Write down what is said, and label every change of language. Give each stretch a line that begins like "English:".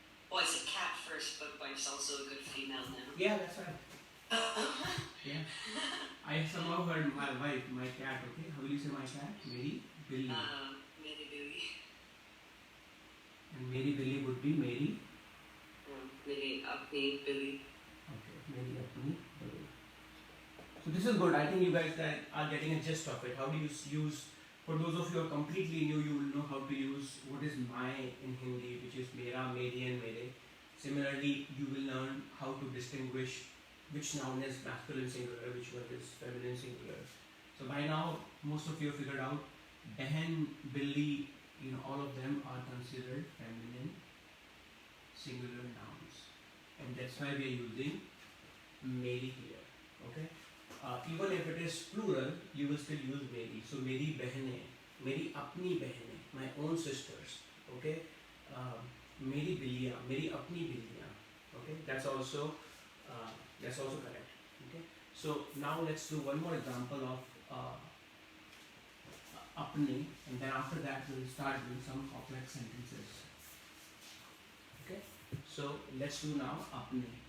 English: Oh, I said cat first, but wife's also a good female now. Yeah, that's right. Yeah. I somehow heard my wife, my cat. Okay, how will you say my cat?
Hindi: मेरी बिल्ली. मेरी Billy.
English: And
Hindi: मेरी बिल्ली
English: would be मेरी.
Hindi: मेरी अपनी Billy. Okay, मेरी अपनी बिल्ली.
English: So this is good. I think you guys are getting a gist of it. How do you use? For those of you who are completely new, you will know how to use what is my in Hindi, which is mera, meri, and mere. Similarly, you will learn how to distinguish which noun is masculine singular, which one is feminine singular. So by now, most of you have figured out behan, billi, all of them are considered feminine singular nouns, and that's why we are using meri here. Okay. Even if it is plural, you will still use मेरी.
Hindi: So मेरी बहनें, मेरी अपनी बहनें,
English: my own sisters. Okay.
Hindi: मेरी बिल्लियाँ, मेरी अपनी बिल्लियाँ.
English: Okay. That's also correct. Okay. So now let's do one more example of अपने, and then after that we'll start doing some complex sentences. Okay. So let's do now अपने.